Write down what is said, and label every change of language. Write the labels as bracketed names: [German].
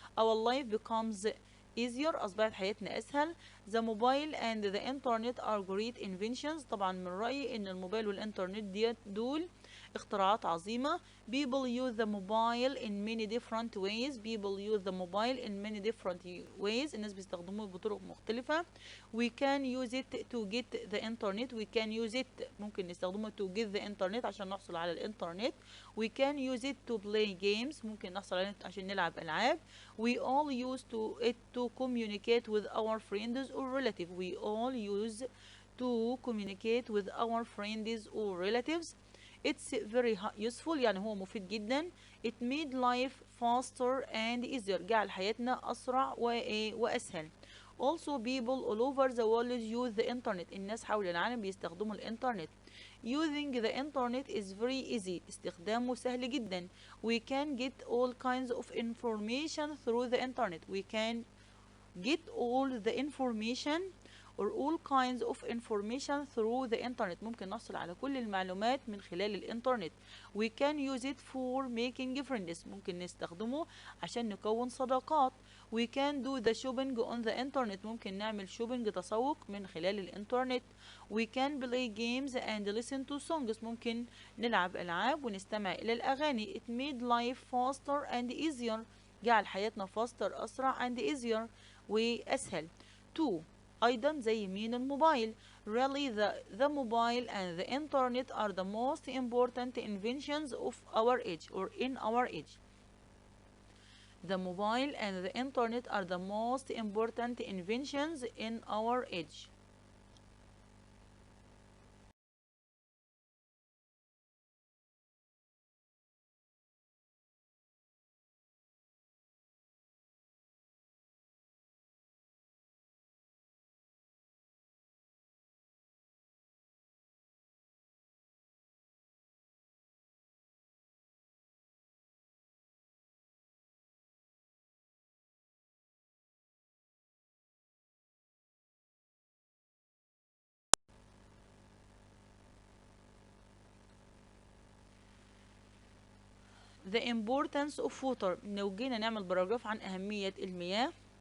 [English] Our life becomes easier. [Arabic] أصبحت حياتنا أسهل. [English] The mobile and the internet are great inventions. [Arabic] طبعا من رأيي إن الموبايل والإنترنت دول اختراعات عظيمة. [English] People use the mobile in many different ways. People use the mobile in many different ways. [Arabic] الناس بيستخدموه بطرق مختلفة. [English] We can use it to get the internet. We can use it [Arabic] ممكن نستخدمه [English] to get the internet [Arabic] عشان نحصل على الإنترنت. [English] We can use it to play games. [Arabic] ممكن نحصل عليه عشان نلعب ألعاب. [English] We all use it to communicate with our friends or relatives. We all use to communicate with our friends or relatives. It's very useful [Arabic] يعني هو مفيد جدا. [English] It made life faster and easier. [Arabic] جعل حياتنا أسرع وأسهل. [English] Also people all over the world use the internet. [Arabic] الناس حول العالم بيستخدموا الإنترنت. [English] Using the internet is very easy. [Arabic] استخدامه سهل جدا. [English] We can get all kinds of information through the internet. We can get all the information or all kinds of information through the internet. [Arabic] ممكن نحصل على كل المعلومات من خلال الإنترنت. [English] We can use it for making friends. [Arabic] ممكن نستخدمه عشان نكون صداقات. [English] We can do the shopping on the internet. [Arabic] ممكن نعمل shopping تسوق من خلال الإنترنت. [English] We can play games and listen to songs. [Arabic] ممكن نلعب ألعاب ونستمع إلى الأغاني. [English] It made life faster and easier. [Arabic] جعل حياتنا [English] faster [Arabic] أسرع [English] and easier [Arabic] وأسهل. 2. أيضا زي مين الموبايل. [English] Really the mobile and the internet are the most important inventions of our age or in our age. The mobile and the internet are the most important inventions in our age. The importance of water. [Arabic] لو جينا نعمل باراجراف عن أهمية المياه.